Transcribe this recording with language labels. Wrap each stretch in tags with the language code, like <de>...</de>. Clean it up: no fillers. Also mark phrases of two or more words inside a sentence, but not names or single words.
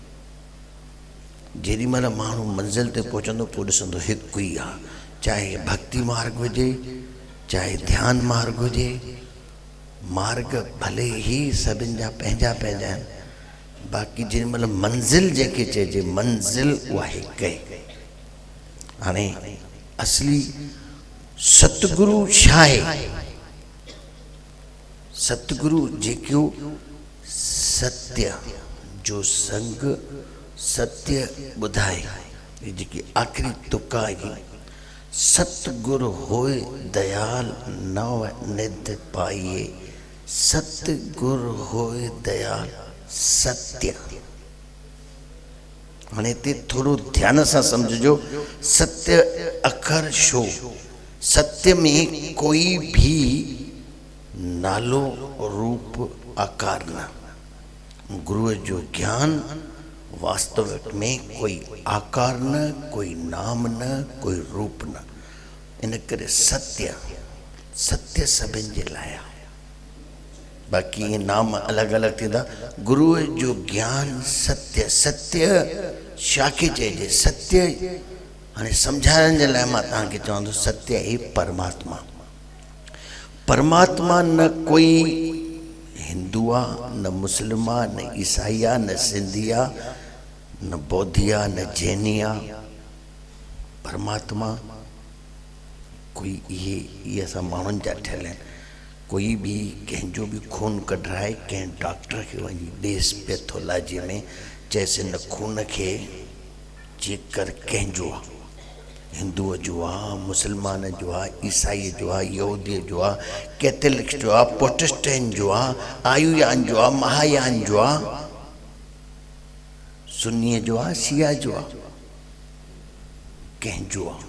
<sd>जेॾी महिल माण्हू मंज़िल ते पहुचंदो पोइ ॾिसंदो हिकु ई आहे, चाहे भक्ति मार्ग हुजे चाहे ध्यान मार्ग हुजे, मार्ग भले ई सभिनि जा पंहिंजा पंहिंजा आहिनि, बाक़ी जेॾी महिल मंज़िल जंहिंखे चइजे मंज़िल उहा हिकु आहे। हाणे असली सतगुरु छा आहे? सतगुरु जेको सत्य जो संग सत्य ॿुधाए, ये जेकी आख़िरी तुका आहे, सतगुरु होए दयाल नव निध पाइए, सतगुरु होए दयाल सत्य। हाणे हिते थोरो ध्यान सां सम्झिजो, सत्य अखर शो, सत्य में कोई भी नालो रूप आकार न। गुरु जो ज्ञान वास्तविक में कोई आकार न, कोई नाम न, कोई रूप न। इन करे सत्य सत्य सभिनि जे लाइ आहे, बाक़ी ये नाम अलग अलग थींदा। गुरु जो ज्ञान सत्य, सत्य शाके चइजे सत्य। हाणे सम्झाइण जे लाइ मां तव्हांखे चवंदुसि, सत्य ही परमात्मा। परमात्मा न कोई हिंदू आहे, न मुस्लिम आहे, न ईसाई आहे, न सिंधी आहे, न बौद्धी आहे, न जैनी आहे। परमात्मा कोई ये असां माण्हुनि जा ठहियल आहिनि। कोई भी कंहिंजो भी खून कढाए कंहिं डॉक्टर खे वञी ॾेस पैथोलॉजी में, चएसि न खून खे चेक कर कंहिंजो आहे, हिंदूअ जो आहे, मुस्लमान जो आहे, ईसाई जो आहे, यहूदीअ जो आहे, कैथलिक जो आहे, प्रोटेस्टेंट जो आहे, आयुयान जो आहे, महायान जो आहे, सुन्नीअ जो आहे, शिया जो आहे, कंहिंजो आहे।</sd>